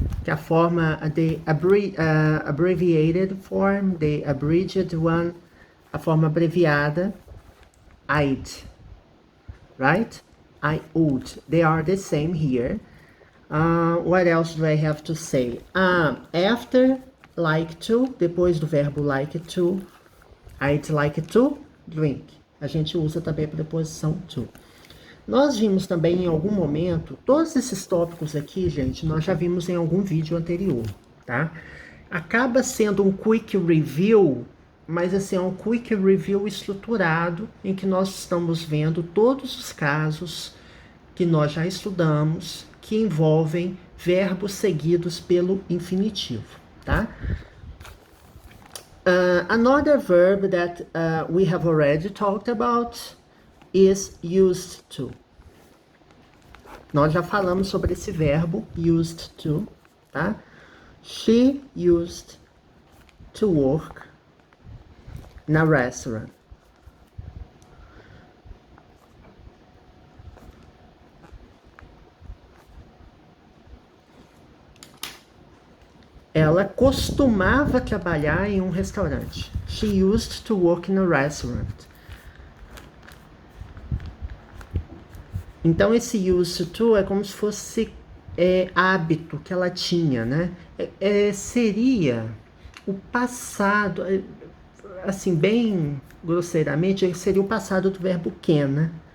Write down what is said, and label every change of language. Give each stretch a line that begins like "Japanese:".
Portuguese: Que a forma,
English: the abbreviated form, the abridged one,
Portuguese: a forma abreviada,
English: I'd, right? I would. They are the same here. What else do I have to say? After like to,
Portuguese: depois do verbo
English: like to, I'd like to drink.
Portuguese: A gente usa também a preposição to. Nós vimos também em algum momento, todos esses tópicos aqui, gente, nós já vimos em algum vídeo anterior, tá? Acaba sendo um quick review, mas assim, é um quick review estruturado, em que nós estamos vendo todos os casos que nós já estudamos, que envolvem verbos seguidos pelo infinitivo, tá?
English: Another verb that we have already talked about is used to.
Portuguese: Nós já falamos sobre esse verbo used to, tá?
English: She used to work na restaurant.
Portuguese: Ela costumava trabalhar em um restaurante.
English: She used to work in a restaurant.
Portuguese: Então, esse used to é como se fosse hábito que ela tinha, né? Seria o passado, assim, bem grosseiramente, seria o passado do verbo can, né?